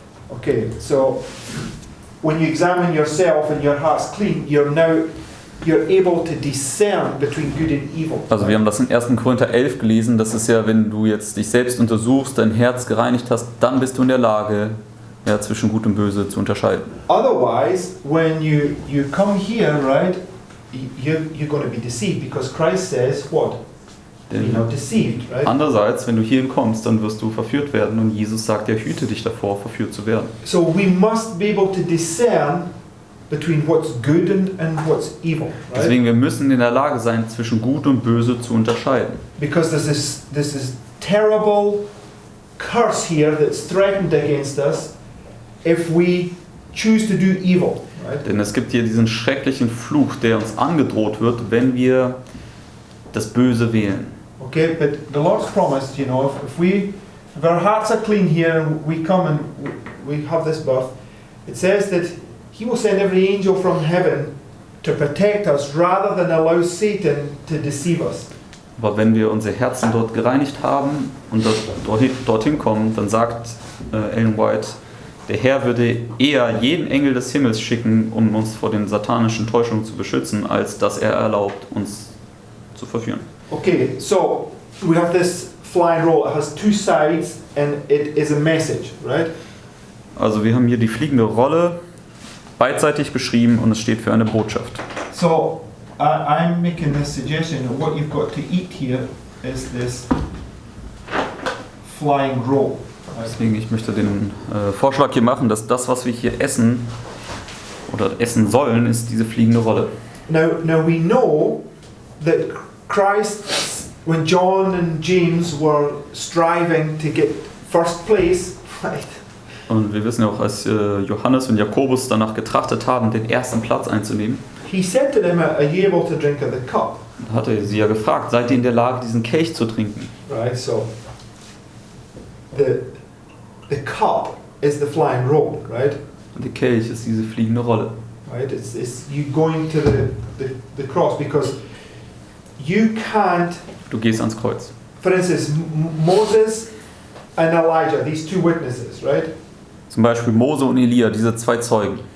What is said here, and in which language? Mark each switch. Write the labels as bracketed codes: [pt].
[en] Okay, so when you examine yourself and your heart's clean, you're able to discern between good and evil. [de] Also wir haben das in 1. Korinther 11 gelesen, das ist ja, wenn du jetzt dich selbst untersuchst, dein Herz gereinigt hast, dann bist du in der Lage, ja, zwischen Gut und Böse zu unterscheiden. [en] Otherwise, when you come here, right, you're going to be deceived because Christ says what? Be not deceived, right? [de] Andererseits, wenn du hierhin kommst, dann wirst du verführt werden und Jesus sagt, er hüte dich davor, verführt zu werden. [en] So we must be able to discern between what's good and what's evil, right? [de] Deswegen, wir müssen in der Lage sein, zwischen Gut und Böse zu unterscheiden. [en] Because there's this terrible curse here that's threatened against us if we choose to do evil, right? [de] Denn es gibt hier diesen schrecklichen Fluch, der uns angedroht wird, wenn wir das Böse wählen. [en] Okay, but the Lord's promised, if our hearts are clean here and we come and we have this birth, it says that He will send every angel from heaven to protect us rather than allow Satan to deceive us. [de] Aber wenn wir unsere Herzen dort gereinigt haben und dorthin kommen, dann sagt Ellen White, der Herr würde eher jeden Engel des Himmels schicken, um uns vor den satanischen Täuschungen zu beschützen, als dass er erlaubt, uns zu verführen. [en] Okay, so we have this flying roll. It has two sides and it is a message, right? [de] Also wir haben hier die fliegende Rolle beidseitig beschrieben und es steht für eine Botschaft. [en] So I'm making this suggestion that what you've got to eat here is this flying roll. [de] Deswegen, ich möchte den Vorschlag hier machen, dass das, was wir hier essen oder essen sollen, ist diese fliegende Rolle. [en] Now we know that Christ, when John and James were striving to get first place, right? [de] Und wir wissen ja auch, als Johannes und Jakobus danach getrachtet haben, den ersten Platz einzunehmen, [en] He said to them, "Are you able to drink of the cup?" [de] hat er sie ja gefragt, seid ihr in der Lage, diesen Kelch zu trinken? [en] Right. So the cup is the flying roll, right? [de] Und der Kelch ist diese fliegende Rolle. [en] Right. It's you going to the cross because you can't. [de] Du gehst ans Kreuz. [en] For instance, Moses and Elijah, these two witnesses, right? [de] Zum Beispiel Mose und Elia, diese zwei Zeugen.